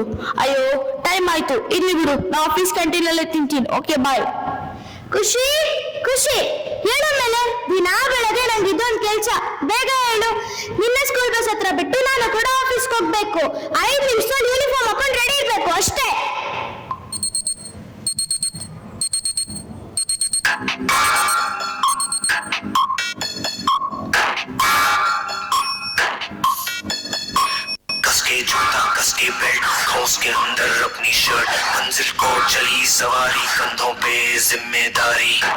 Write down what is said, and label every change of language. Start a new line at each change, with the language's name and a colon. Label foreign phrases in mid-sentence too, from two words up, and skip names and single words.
Kannada: ಅಯ್ಯೋ ಟೈಮ್ ಆಯ್ತು, ಇಲ್ಲಿ ಬಿಡು, ನಾ ಆಫೀಸ್ ಕ್ಯಾಂಟೀನಲ್ಲೇ ತಿಂತೀನಿ.
English: okay bye.
Kannada: ಖುಷಿ ಹೇಳೋ ಮೇಲೆ ದಿನಾ ಬೆಳಗ್ಗೆ ನಂಗೆ ಇದೊಂದು ಕೆಲ್ಸ. ಬೇಗ ಹೇಳು, ನಿನ್ನ
English: school bus
Kannada: ಹತ್ರ ಬಿಟ್ಟು ನಾನು ಕೂಡ ಆಫೀಸ್ಗೆ ಹೋಗ್ಬೇಕು. 5 ನಿಮಿಷದಲ್ಲಿ ಯೂನಿಫಾರ್ಮ್ ಹಾಕೊಂಡು ರೆಡಿ ಇರ್ಬೇಕು ಅಷ್ಟೇ.
Hindi: कसके जूता, कसके बेल्ट, ठोस के अंदर अपनी शर्ट, मंजिल को चली सवारी, कंधों पे जिम्मेदारी.